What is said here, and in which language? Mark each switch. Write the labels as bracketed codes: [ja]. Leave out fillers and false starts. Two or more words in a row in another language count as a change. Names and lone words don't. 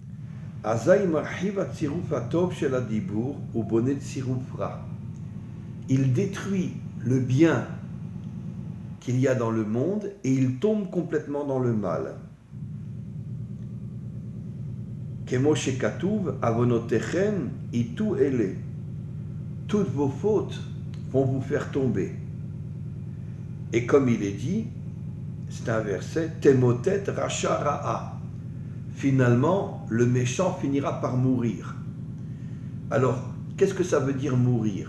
[fr] Il détruit le bien qu'il y a dans le monde et il tombe complètement dans le mal. [he] כמו שכתוב עונותיכם הטו אלה. [fr] Toutes vos fautes vont vous faire tomber. Et comme il est dit, c'est un verset, [he] תמותת רשע רעה. [fr] Finalement, le méchant finira par mourir. Alors, qu'est-ce que ça veut dire mourir?